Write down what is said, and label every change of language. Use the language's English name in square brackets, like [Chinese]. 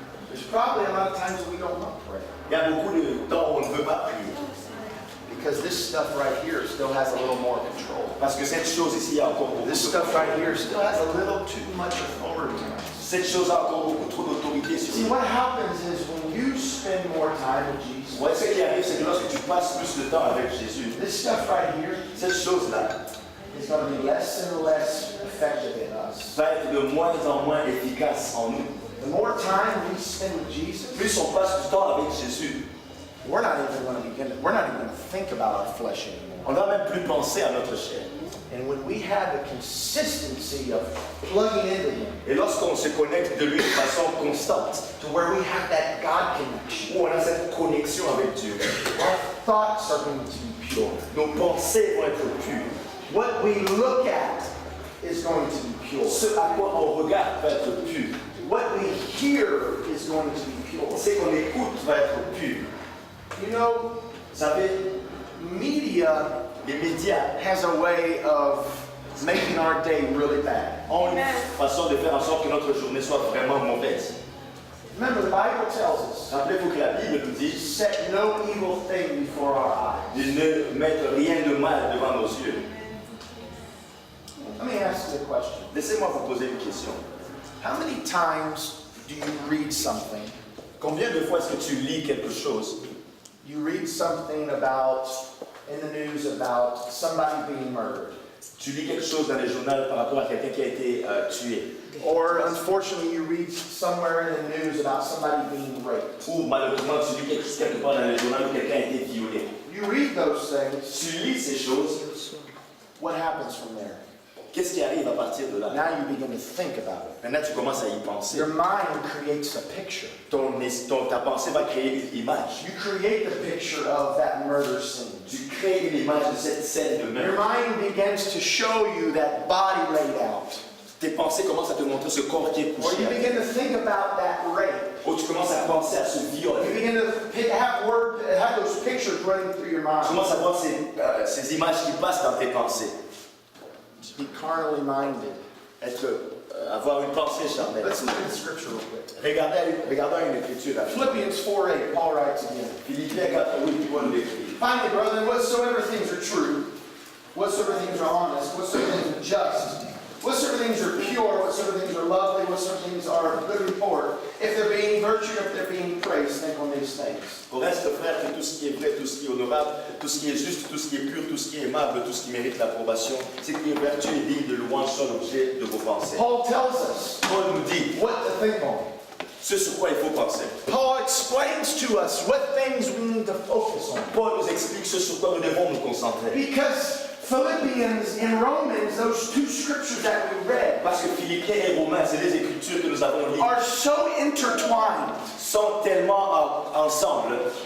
[English] There's probably a lot of times that we don't want to pray. [French] Il y a beaucoup de temps où on ne veut pas prier. [English] Because this stuff right here still has a little more control. [French] Parce que cette chose ici a encore beaucoup [English] This [French] de [English] stuff right here still has a little too much authority on us. [French] Cette chose a encore beaucoup trop d'autorité sur [English] See, [French] nous. [English] what happens is when you spend more time with Jesus, [French] Ouais, ce qui arrive, c'est que lorsque tu passes plus de temps avec Jésus, [English] this stuff right here [French] cette chose-là [English] is going to be less and less effective in us. [French] va être de moins en moins efficace en nous. [English] The more time we spend with Jesus, [French] Plus on passe du temps avec Jésus, [English] we're not even going to think about our flesh anymore. [French] on ne va même plus penser à notre chair. [English] And when we have the consistency of plugging into Him, [French] Et lorsqu'on se connecte de lui de façon constante, [English] to where we have that God connection, [French] où on a cette connexion avec Dieu, [English] our thoughts are going to be pure. [French] nos pensées vont être pures. [English] What we look at is going to be pure. [French] Ce à quoi on regarde va être pur. [English] What we hear is going to be pure. [French] Ce qu'on écoute va être pur. [English] You know, [French] Vous savez, [English] media [French] les médias [English] has a way of making our day really bad. [French] ont une façon de faire en sorte que notre journée soit vraiment mauvaise. [English] Remember, the Bible tells us, [French] Rappelez-vous que la Bible nous dit [English] set no evil thing before our eyes. [French] de ne mettre rien de mal devant nos yeux. [English] Let me ask you a question. [French] Laissez-moi vous poser une question. [English] How many times do you read something? [French] Combien de fois est-ce que tu lis quelque chose? [English] You read something about, in the news, about somebody being murdered. [French] Tu lis quelque chose dans les journaux par rapport à quelqu'un qui a été tué. [English] Or, unfortunately, you read somewhere in the news about somebody being raped. [French] Ou malheureusement, tu lis quelque part dans les journaux où quelqu'un a été violé. [English] You read those things, [French] Tu lis ces choses, [English] what happens from there? [French] qu'est-ce qui arrive à partir de là? [English] Now you begin to think about it. [French] Maintenant, tu commences à y penser. [English] Your mind creates a picture. [French] Ta pensée va créer une image. [English] You create the picture of that murder scene. [French] Tu crées une image de cette scène de [English] Your [French] meurtre. [English] mind begins to show you that body laid out. [French] tes pensées commencent à te montrer ce corps qui est [English] Or [French] couché. [English] you begin to think about that rape. [French] Ou tu commences à penser à ce viol. [English] You begin to have those pictures running through your [French] Tu [English] mind. [French] commences à voir ces images qui passent dans tes pensées. [English] Be carnally minded. [French] Avoir une pensée charnelle. [English] Let's look at the scripture real quick. [French] Regardons une écriture. [English] Philippians 4:8, Paul writes again. [French] Philippiens 4:8, Paul l'écrit. [English] Finally, brethren, whatsoever things are true, whatsoever things are honest, whatsoever things are just, whatsoever things are pure, whatsoever things are lovely, whatsoever things are of good report, if there be any virtue, if there be any praise, think on these things. [French] Au reste, frère, que tout ce qui est vrai, tout ce qui est honorable, tout ce qui est juste, tout ce qui est pur, tout ce qui est aimable, tout ce qui mérite l'approbation, c'est que les vertus et digne de louange sont l'objet de vos pensées. [English] Paul tells us [French] Paul nous dit [English] what to think on. [French] ce sur quoi il faut penser. [English] Paul explains to us what things we need to focus on. [French] Paul nous explique ce sur quoi nous devons nous concentrer. [English] Because Philippians and Romans, those two scriptures that we read, [French] Parce que Philippiens et Romains, c'est des écritures que nous avons lues, [English] are so intertwined. [French] sont tellement ensemble.